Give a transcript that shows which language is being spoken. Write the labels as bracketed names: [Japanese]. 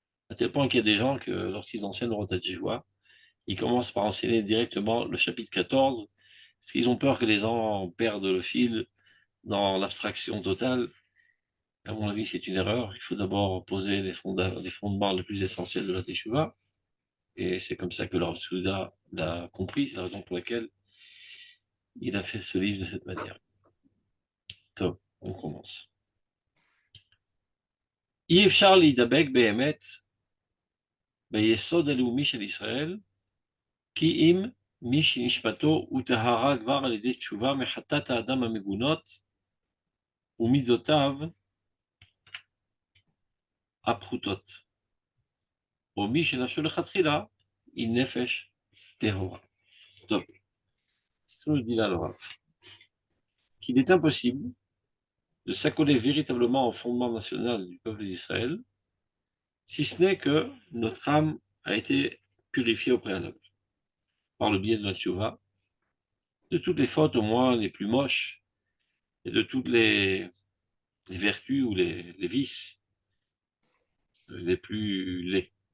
[French] À tel point qu'il y a des gens que lorsqu'ils enseignent le Rotat Teshuvah, ils commencent par enseigner directement le chapitre 14, parce qu'ils ont peur que les gens perdent le fil dans l'abstraction totale. À mon avis, c'est une erreur. Il faut d'abord poser les fondements les plus essentiels de la Teshuvah. Et c'est comme ça que le Rav Souda l'a compris. C'est la raison pour laquelle il a fait ce livre de cette manière. Top, on commence. [Hebrew] אי אפשר להידבק באמת ביסוד הלאומי של ישראל, כי אם מי שנשמתו וטהרה כבר על ידי תשובה מחטאת האדם המגונות ומידותיו הפחותות, או מי שנפשו לכתחילה היא נפש טהורה. טוב, [French] ça nous dit là le Rav, qu'il est impossible de s'accoler véritablement au fondement national du peuple d'Israël, si ce n'est que notre âme a été purifiée au préalable, par le biais de la tchouva, de toutes les fautes au moins les plus moches, et de toutes les vertus ou les vices les plus laids.